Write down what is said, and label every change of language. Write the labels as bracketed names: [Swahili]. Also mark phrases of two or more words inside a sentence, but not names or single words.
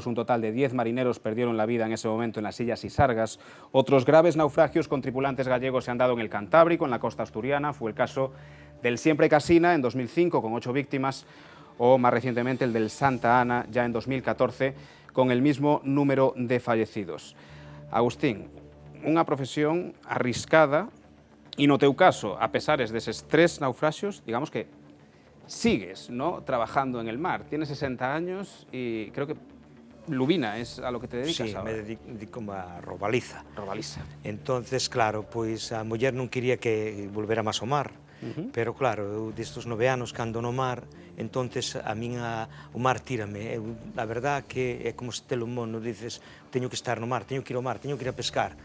[Spanish] Un total de 10 marineros perdieron la vida en ese momento en las Illas Isargas. Otros graves naufragios con tripulantes gallegos se han dado en el Cantábrico, en la costa asturiana. Fue el caso del Siempre Casina en 2005, con 8 víctimas, o más recientemente el del Santa Ana, ya en 2014, con el mismo número de fallecidos. [Galician] Agustín, unha profesión arriscada, e no teu caso, a pesares deses 3 naufraxios, [Spanish] digamos que sigues, ¿no?, trabajando en el mar. Tienes 60 años y creo que lubina es a lo que te dedicas ahora. Sí, me dedico a robaliza. Robaliza. Entonces, claro, [Galician] pois a muller non quería que volvera máis ao mar, pero claro, eu destes 9 anos que ando no mar, entonces a min o mar tírame. A verdad que é como se te lo mono, dices, teño que estar no mar, teño que ir ao mar, teño que ir a pescar.